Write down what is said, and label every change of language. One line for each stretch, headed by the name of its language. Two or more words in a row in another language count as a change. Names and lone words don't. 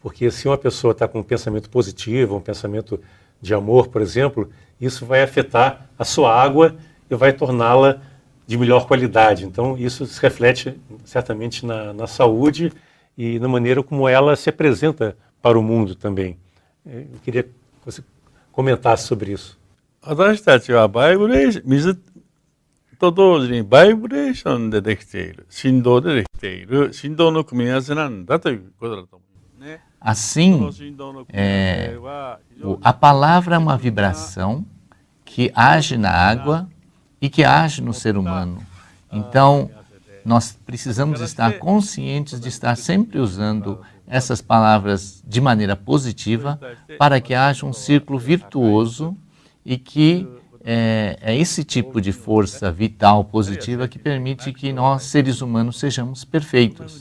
Portuguese: Porque se uma pessoa está com um pensamento positivo, um pensamento de amor, por exemplo, isso vai afetar a sua água e vai torná-la de melhor qualidade. Então, isso se reflete certamente na saúde e na maneira como ela se apresenta para o mundo também. Eu queria que você comentasse sobre isso.
Japanese: 私たちはバイブレーション、水と同時にバイブレーションでできている、振動でできている、振動の組み合わせなんだということだと思いますね。
Portuguese: Assim, a palavra é uma vibração que age na água e que age no ser humano. Então, nós precisamos estar conscientes de estar sempre usando essas palavras de maneira positiva para que haja um círculo virtuoso e que é esse tipo de força vital positiva que permite que nós, seres humanos, sejamos perfeitos.